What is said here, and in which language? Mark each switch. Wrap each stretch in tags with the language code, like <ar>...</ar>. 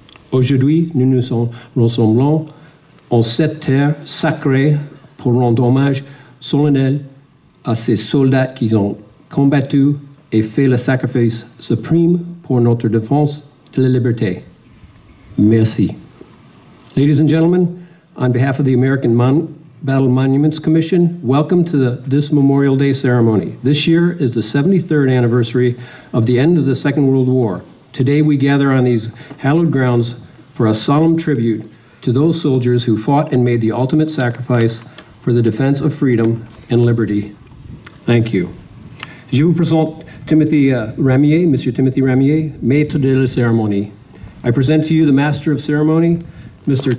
<fr>Aujourd'hui, nous nous rassemblons en cette terre sacrée pour rendre hommage solennel à ces soldats qui ont combattu et fait le sacrifice suprême pour notre défense de la liberté. Merci.</fr> <en>Ladies and gentlemen, on behalf of the American Battle Monuments Commission, welcome to this Memorial Day ceremony. This year is the 73rd anniversary of the end of the Second World War. Today we gather on these hallowed grounds for a solemn tribute to those soldiers who fought and made the ultimate sacrifice for the defense of freedom and liberty. Thank you.</en> <fr>Je vous présente Timothy Ramier, Monsieur Timothy Ramier, Maître de la Cérémonie.</fr> <en>I present to you the Master of Ceremony, Mr.</en>